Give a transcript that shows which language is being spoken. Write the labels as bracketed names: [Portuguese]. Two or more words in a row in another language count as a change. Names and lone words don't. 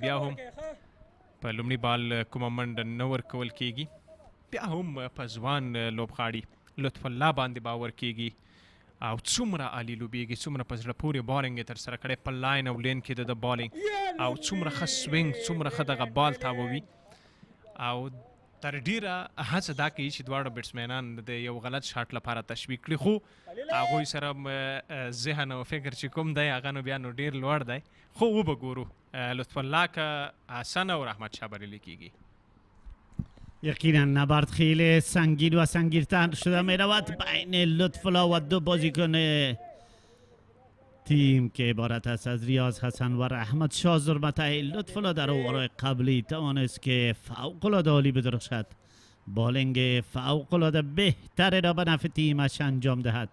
[Pashto] بیا هم په لومړي بال کومه منډه نه ورکول کېږي، بیا هم په ځوان لوبغاړي لطف الله باندې باور کېږي، او څومره عالي لوبیږي، څومره په زړه پورې بالینګ یې ترسره کړی په لاین او لین کې د بالینګ، او څومره ښه سوینګ، څومره ښه دغه بال تاووي، او تر ډیره هڅه دا کوي چې دواړه بیټسمینان د یو غلط شاټ لپاره تشویق کړي، خو هغوی سره ذهن او فکر چې کوم دی هغه نو بیا نو ډیر لوړ دی. خو وبګورو لطف الله که حسن او رحمت شاه بریلی کیږي. [Persian] یقینا نبرد خیلی سنگین و سنگین‌تر شده می رود بین لطف الله و 2 بازیکن تیم که عبارت است از ریاض حسن و رحمت شاه ظلمتی. لطف الله در اوورهای قبلی توانست که فوق‌العاده عالی بدرخشد، بالینگ فوق‌العاده بهتر را به نفع تیمش انجام دهد.